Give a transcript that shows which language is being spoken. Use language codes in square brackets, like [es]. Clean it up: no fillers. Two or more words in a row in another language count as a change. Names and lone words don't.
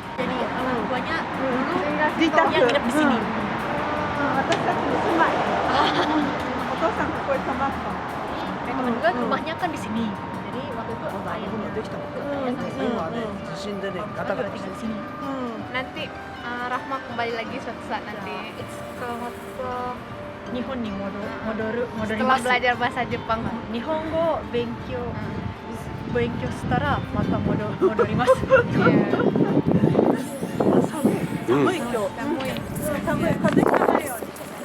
[id] banyak di yang nginep di sini. [ja] 私たちの住まい。お父さんここに泊まった。 [id] Temen gue rumahnya kan di sini. Jadi waktu itu ayahnya [ja] できたことない。今ね地震でねガタガタしてる。 [id] Nanti Rahma kembali lagi suatu saat nanti. Setelah belajar bahasa Jepang. [ja] 日本語勉強. 勉強したらまた戻ります。寒い今日。寒い風がないように。